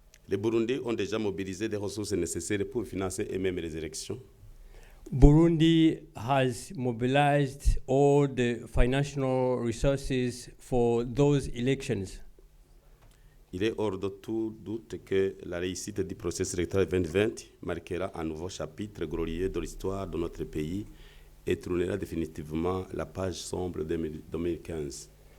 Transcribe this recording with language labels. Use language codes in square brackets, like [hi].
[fr] Les Burundais ont déjà mobilisé des ressources nécessaires pour financer eux-mêmes les élections. [en] Burundi has mobilized all the financial resources for those elections. [fr] Il est hors de tout doute que la réussite du processus électoral 2020 marquera un nouveau chapitre glorieux de l'histoire de notre pays et tournera définitivement la page sombre de 2015.